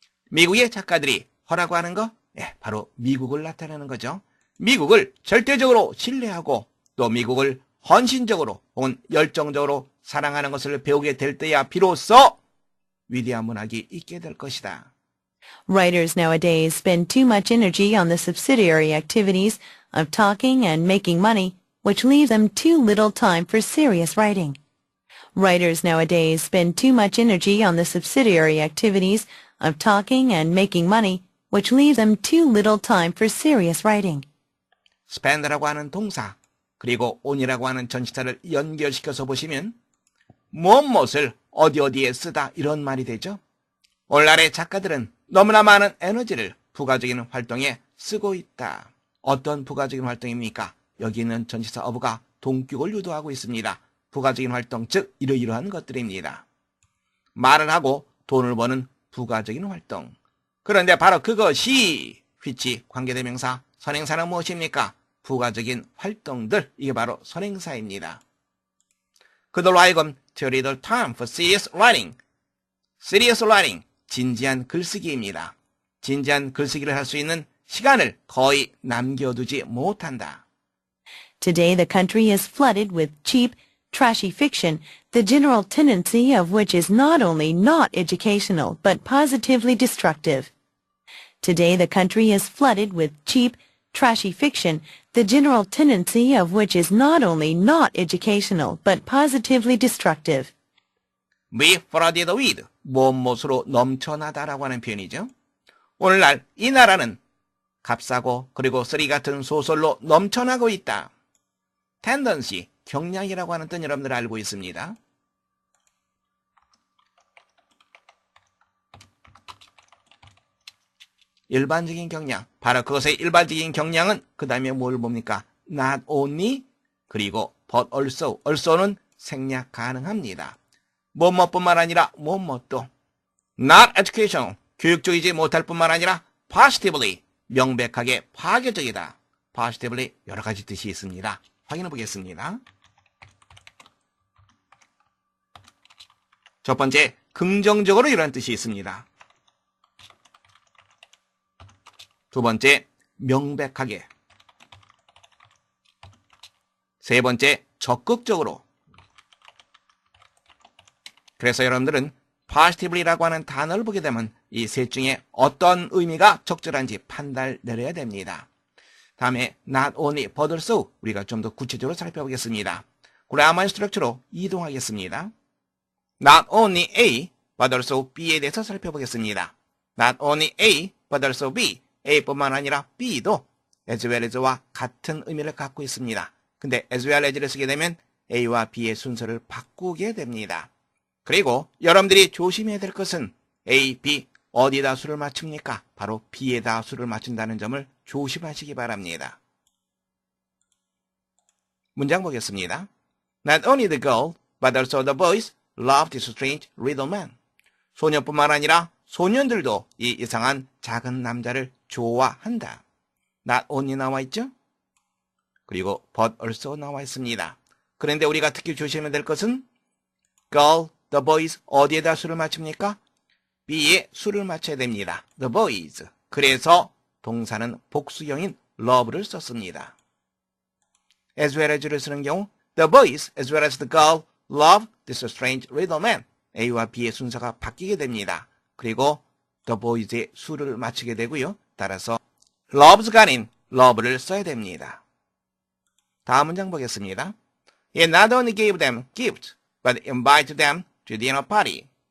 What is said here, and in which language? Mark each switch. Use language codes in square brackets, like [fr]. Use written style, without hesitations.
[ko] 미국의 작가들이 허라고 하는 거, 예, 바로 미국을 나타내는 거죠. 미국을 절대적으로 신뢰하고 또 미국을 헌신적으로 혹은 열정적으로 사랑하는 것을 배우게 될 때야 비로소 위대한 문학이 있게 될 것이다. [en] Writers nowadays spend too much energy on the subsidiary activities of talking and making money, which leaves them too little time for serious writing. Writers nowadays spend too much energy on the subsidiary activities of talking and making money, which leaves them too little time for serious writing. [ko] spend라고 하는 동사 그리고 on이라고 하는 전치사를 연결시켜서 보시면 무엇을 어디에 쓰다 이런 말이 되죠. 오늘날의 작가들은 너무나 많은 에너지를 부가적인 활동에 쓰고 있다. 어떤 부가적인 활동입니까? 여기 있는 전치사 of가 동격을 유도하고 있습니다. 부가적인 활동, 즉 이러이러한 것들입니다. 말을 하고 돈을 버는 부가적인 활동. 그런데 바로 그것이 which 관계대명사 선행사는 무엇입니까? 부가적인 활동들, 이게 바로 선행사입니다. 그들로 하여금 [en] theoretic time for serious writing. [ko] serious writing, 진지한 글쓰기입니다. 진지한 글쓰기를 할 수 있는 시간을 거의 남겨두지 못한다. [en] Today the country is flooded with cheap, trashy fiction, the general tendency of which is not only not educational but positively destructive. Today the country is flooded with cheap, trashy fiction, the general tendency of which is not only not educational but positively destructive. be flooded with, [ko] 무엇으로 넘쳐나다라고 하는 표현이죠. 오늘날 이 나라는 값싸고 그리고 쓰리 같은 소설로 넘쳐나고 있다. tendency, 경향이라고 하는 뜻 여러분들 알고 있습니다. 일반적인 경향, 바로 그것의 일반적인 경향은 그 다음에 뭘 봅니까? not only, 그리고 but also, also는 생략 가능합니다. 뭐뭐뿐만 아니라 뭐뭐도 [en] not educational, [ko] 교육적이지 못할 뿐만 아니라 positively, 명백하게 파괴적이다. positively 여러 가지 뜻이 있습니다. 확인해 보겠습니다. 첫 번째, 긍정적으로 이런 뜻이 있습니다. 두 번째, 명백하게. 세 번째, 적극적으로. 그래서 여러분들은 positively라고 하는 단어를 보게 되면 이 셋 중에 어떤 의미가 적절한지 판단을 내려야 됩니다. 다음에 not only but also 우리가 좀 더 구체적으로 살펴보겠습니다. 그라머 스트럭처로 이동하겠습니다. [en] Not only A, but also B에 [ko] 대해서 살펴보겠습니다. [en] Not only A, but also B. [ko] A뿐만 아니라 B도 as well as와 같은 의미를 갖고 있습니다. 근데 as well as를 쓰게 되면 A와 B의 순서를 바꾸게 됩니다. 그리고 여러분들이 조심해야 될 것은 A, B 어디에다 수를 맞춥니까? 바로 B에다 수를 맞춘다는 점을 조심하시기 바랍니다. 문장 보겠습니다. [en] Not only the girl, but also the boys love this strange little man. [ko] 소년뿐만 아니라 소년들도 이 이상한 작은 남자를 좋아한다. Not only 나와 있죠? 그리고 but also 나와 있습니다. 그런데 우리가 특히 조심해야 될 것은 girl, the boys 어디에다 수를 맞춥니까? B에 수를 맞춰야 됩니다. [en] The boys. [ko] 그래서 동사는 복수형인 love를 썼습니다. [en] as well as를 [ko] 쓰는 경우 [en] the boys as well as the girl love this strange little man. [ko] A와 B의 순서가 바뀌게 됩니다. 그리고 the boys의 수를 맞추게 되고요. 따라서 loves가 아닌 love를 써야 됩니다. 다음 문장 보겠습니다. [en] He not only gave them gifts, but invited them to dinner party.